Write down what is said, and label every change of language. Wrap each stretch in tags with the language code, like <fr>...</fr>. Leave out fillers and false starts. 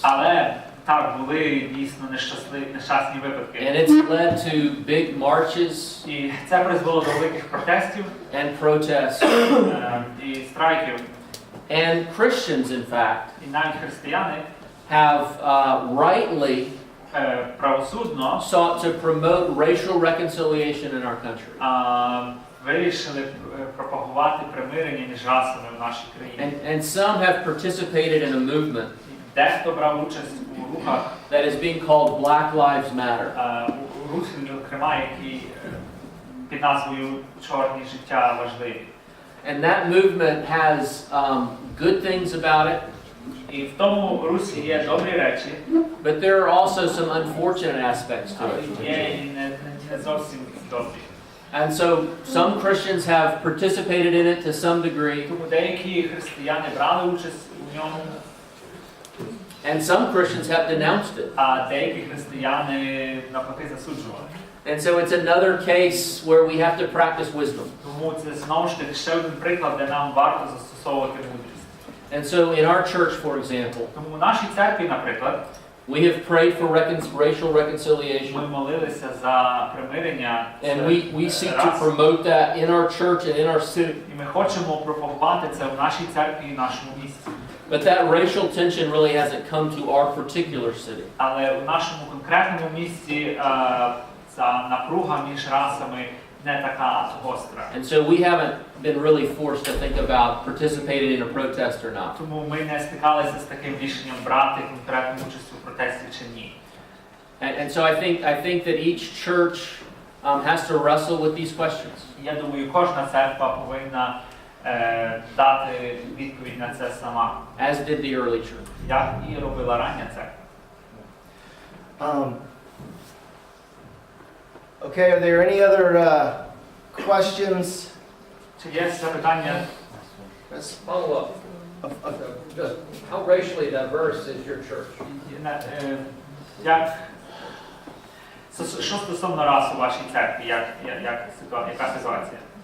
<uk>Але так, були дійсно нещасні випадки.</uk> <en>And it's led to big marches</en> <uk>І це призвело до великих протестів</uk> <en>and protests.</en> <uk>і страйків.</uk> <en>And Christians, in fact,</en> <uk>І навіть християни</uk> <en>have rightly</en> <uk>правосудно</uk> <en>sought to promote racial reconciliation in our country.</en> <uk>Вирішили пропагувати примирення між расами в нашій країні.</uk> <en>And some have participated in a movement</en> <uk>Дехто брав участь у рухах,</uk> <en>that is being called Black Lives Matter.</en> <uk>у русі, зокрема, які під назвою «Чорні життя важливі».</uk> <en>And that movement has good things about it,</en> <uk>І в тому русі є добрі речі,</uk> <en>but there are also some unfortunate aspects to</en> <uk>але</uk> <en>it.</en> <uk>є і не зовсім добрі.</uk> <en>And so some Christians have participated in it to some degree,</en> <uk>Тому деякі християни брали участь у ньому,</uk> <en>and some Christians have denounced it.</en> <uk>а деякі християни навпаки засуджували.</uk> <en>And so it's another case where we have to practice wisdom.</en> <uk>Тому це знову ж таки ще один приклад, де нам варто застосовувати мудрість.</uk> <en>And so in our church, for example,</en> <uk>Тому в нашій церкві, наприклад,</uk> <en>we have prayed for racial reconciliation,</en> <uk>ми молилися за примирення</uk> <en>and we seek to</en> <uk>рас.</uk> <en>promote that in our church and in our city.</en> <uk>І ми хочемо пропагувати це в нашій церкві і в нашому місті.</uk> <en>But that racial tension really hasn't come to our particular city.</en> <uk>Але в нашому конкретному місті ця напруга між расами не така гостра.</uk> <en>And so we haven't been really forced to think about participating in a protest or not.</en> <uk>Тому ми не стикалися з таким рішенням брати конкретну участь у протесті чи ні.</uk> <en>And so I think that each church has to wrestle with these questions.</en> <uk>Я думаю, кожна церква повинна дати відповідь на це сама,</uk> <en>As did the early church.</en> <uk>як і робила рання церква.</uk> <en>Okay, are there any other questions?</en> <uk>Чи є запитання?</uk> <en>Yes. Follow up. Just how racially diverse is your church?</en> <uk>Що стосовно рас у вашій церкві, яка ситуація?</uk>